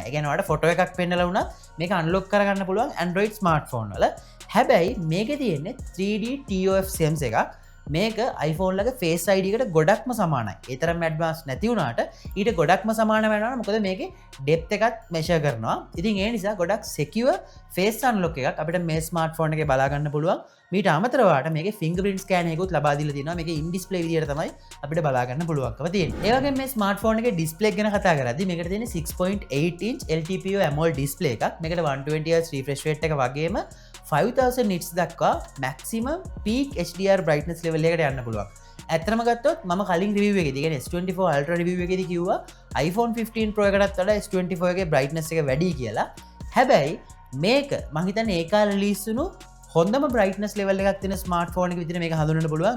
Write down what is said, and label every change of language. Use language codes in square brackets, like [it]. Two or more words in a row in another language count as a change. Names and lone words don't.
[si] ඒ කියන්නේ ඔයාලට ෆොටෝ එකක් පෙන්නලා වුණත් මේක unlock කරගන්න පුළුවන් [en] Android smartphone [si] වල. හැබැයි මේකේ තියෙන්නේ [en] 3D TOF SIMs [si] එකක්. මේක iPhone ලගේ Face ID එකට ගොඩක්ම සමානයි. ඒ තරම් ඇඩ්වාන්ස් නැති වුණාට ඊට ගොඩක්ම සමාන වෙනවා. මොකද මේකේ depth එකත් measure කරනවා. ඉතින් ඒ නිසා ගොඩක් [en] secure face unlock [si] එකක් අපිට මේ smartphone එකේ බලා ගන්න පුළුවන්. මීට අමතරව ඔයාලට මේකේ [en] fingerprint scan [si] එකකුත් ලබා දීලා තියෙනවා. මේකේ [en] in display [si] විදියට තමයි අපිට බලා ගන්න පුළුවන්කම තියෙන්නේ. ඒ වගේම මේ smartphone එකේ display ගැන කතා කරද්දී මේකට තියෙන [en] 6.8 inch LTPO AMOLED display [si] එකක්. මේකට [en] 120Hz refresh rate [si] එක වගේම [en] 5000 nits [si] දක්වා [en] maximum peak HDR brightness level [si] එකට යන්න පුළුවන්. ඇත්තම ගත්තොත් මම කලින් රිවිව් එකේදී කියන්නේ S24 Ultra රිවිව් එකේදී කිව්වා iPhone 15 Pro එකටත් වඩා S24 එකේ brightness එක වැඩි කියලා. හැබැයි මේක මං හිතන්නේ ඒ කාලේ රිලීස් වුණු හොඳම [en] brightness level [si] එකක් තියෙන smartphone එක විදිහට මේක හඳුන්වන්න පුළුවන්.